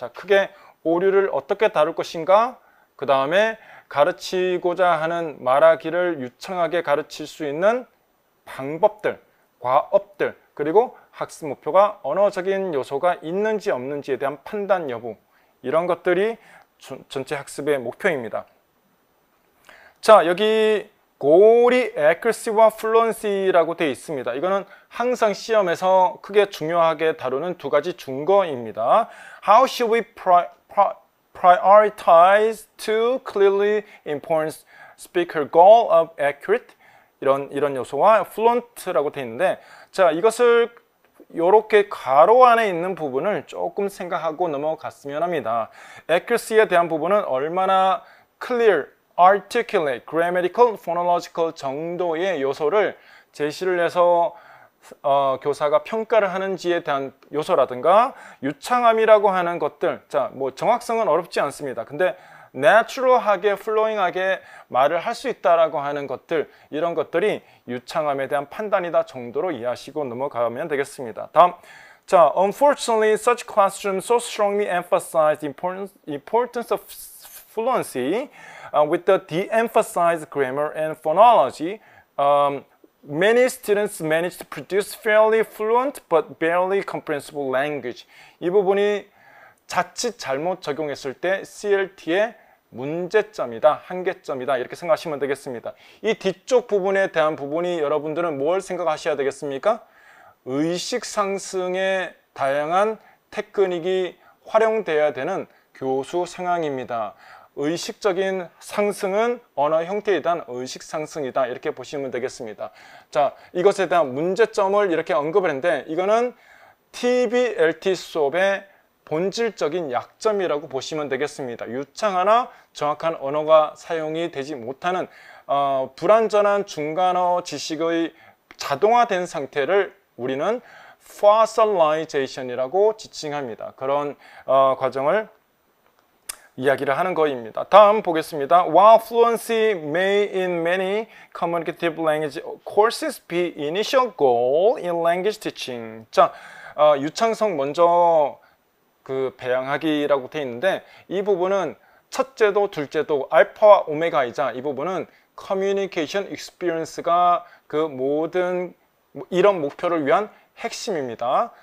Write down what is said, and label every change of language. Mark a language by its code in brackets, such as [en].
[ko] 자, 크게 오류를 어떻게 다룰 것인가, 그 다음에 가르치고자 하는 말하기를 유창하게 가르칠 수 있는 방법들, 과업들, 그리고 학습 목표가 언어적인 요소가 있는지 없는지에 대한 판단 여부, 이런 것들이 전체 학습의 목표입니다. 자, 여기 고리 accuracy와 fluency라고 되어 있습니다. 이거는 항상 시험에서 크게 중요하게 다루는 두 가지 중거입니다. [en] How should we prioritize to clearly important speaker goal of accurate? [ko] 이런 요소와 fluent라고 되어 있는데, 자, 이것을 이렇게 가로 안에 있는 부분을 조금 생각하고 넘어갔으면 합니다. accuracy에 대한 부분은 얼마나 clear, articulate, grammatical, phonological 정도의 요소를 제시를 해서 교사가 평가를 하는지에 대한 요소라든가, 유창함이라고 하는 것들, 자, 뭐 정확성은 어렵지 않습니다. 근데 내추럴하게, 플로잉하게 말을 할 수 있다라고 하는 것들, 이런 것들이 유창함에 대한 판단이다 정도로 이해하시고 넘어가면 되겠습니다. 다음, 자, [en] unfortunately, such classrooms so strongly emphasize the importance of fluency with the de-emphasized grammar and phonology. Many students manage to produce fairly fluent but barely comprehensible language. [ko] 이 부분이 자칫 잘못 적용했을 때 CLT의 문제점이다, 한계점이다, 이렇게 생각하시면 되겠습니다. 이 뒤쪽 부분에 대한 부분이 여러분들은 뭘 생각하셔야 되겠습니까? 의식 상승의 다양한 테크닉이 활용되어야 되는 교수 상황입니다. 의식적인 상승은 언어 형태에 대한 의식 상승이다, 이렇게 보시면 되겠습니다. 자, 이것에 대한 문제점을 이렇게 언급을 했는데, 이거는 TBLT 수업의 본질적인 약점이라고 보시면 되겠습니다. 유창하나 정확한 언어가 사용이 되지 못하는 불완전한 중간어 지식의 자동화된 상태를 우리는 fossilization이라고 지칭합니다. 그런 과정을 이야기를 하는 거입니다. 다음 보겠습니다. [en] While fluency may in many communicative language courses be initial goal in language teaching. [ko] 자, 유창성 먼저 배양하기라고 되어 있는데, 이 부분은 첫째도 둘째도 알파와 오메가이자, 이 부분은 커뮤니케이션 익스피리언스가 그 모든 이런 목표를 위한 핵심입니다.